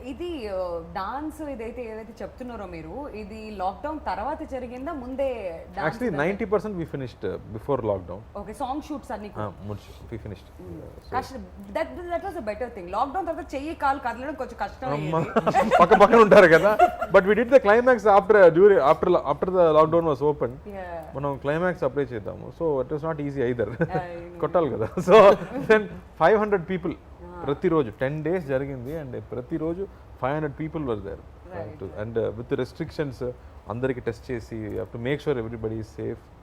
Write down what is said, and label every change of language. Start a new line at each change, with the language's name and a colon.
Telugu: ఇది డాన్స్ ఏదైతే చెప్తున్నారో మీరు, ఇది లాక్డౌన్ తర్వాత జరిగిందా ముందే?
English: Actually 90% we finished before lockdown.
Telugu: Okay, song shoots అన్ని
English: we finished. That was a better thing.
Telugu: Lockdown తర్వాత చెయ్యి కాలు కదలడం కొంచెం కష్టం, పక్క పక్కన ఉంటారు కదా,
English: But we did the climax after the lockdown was open.
Telugu: మనం క్లైమాక్స్ అప్లై చేద్దాము,
English: so it was not easy either,
Telugu: కొట్టాలి కదా.
English: So then 500 people ప్రతిరోజు 10 days జరిగింది, and ప్రతిరోజు 500 people were there, and with restrictions అందరికి టెస్ట్ చేసి to make sure everybody is safe.